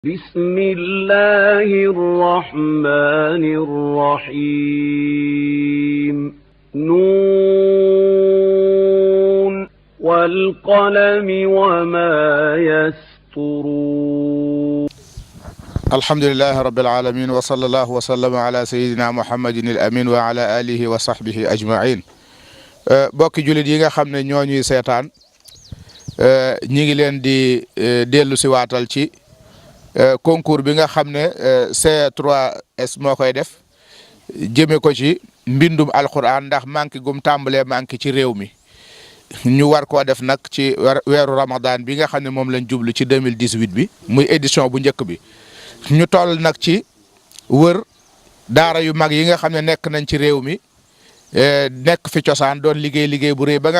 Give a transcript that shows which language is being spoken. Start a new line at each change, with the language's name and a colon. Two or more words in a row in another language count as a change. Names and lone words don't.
Arabic: بسم الله الرحمن الرحيم نون والقلم وما يسطرون الحمد لله رب العالمين وصلى الله وسلم على سيدنا محمد الأمين وعلى آله وصحبه أجمعين
Wolof: bokki jullit yi nga xam ne ñoo ñuy seetaan ñi ngi leen di dellu si waatal ci concours bi nga xam ne C3S moo koy def jëme ko ci mbindum alquran ndax manqué gum tàmbalee manqué ci réew mi ñu war koo def nag ci weeru Ramadan bi nga xam ne moom lañ jublu ci 2018 bi muy édition bu njëkk bi ñu toll nag ci wër daara yu mag yi nga xam ne nekk nañ ci réew mi nekk fi cosaan doon liggéey bu rëy ba nga